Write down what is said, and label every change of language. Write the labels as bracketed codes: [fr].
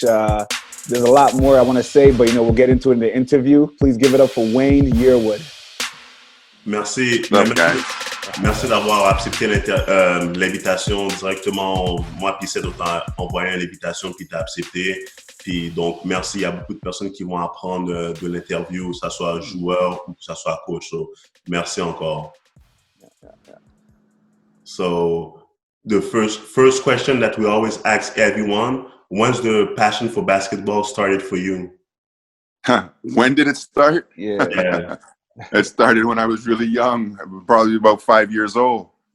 [en] There's a lot more I want to say, but we'll get into it in the interview. Please give it up for Wayne Yearwood. [fr] Merci. Merci d'avoir accepté l'invitation directement. Moi, puis c'est d'autant envoyé l'invitation puis t'as accepté. Puis donc, merci. Il y a beaucoup de personnes qui vont apprendre de l'interview, que ça soit joueur ou que ça soit coach. So, merci encore. [en] So, the first question that we always ask everyone, when's the passion for basketball started for you? When did it start? Yeah. It started when I was really young, probably about 5 years old.